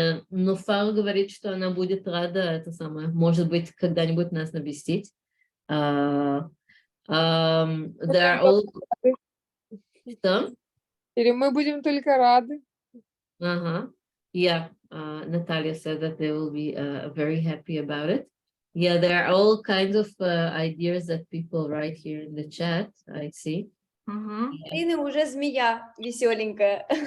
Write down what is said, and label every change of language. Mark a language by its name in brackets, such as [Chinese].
[Russian] Nofar говорит, что она будет рада, это самое, может быть, когда-нибудь нас навестить. [English] There are all... [Russian] Что? Или мы будем только рады. [English] Yeah, Natalia said that they will be very happy about it. Yeah, there are all kinds of ideas that people write here in the chat, I see. [Russian] Ирина уже змея веселенькая.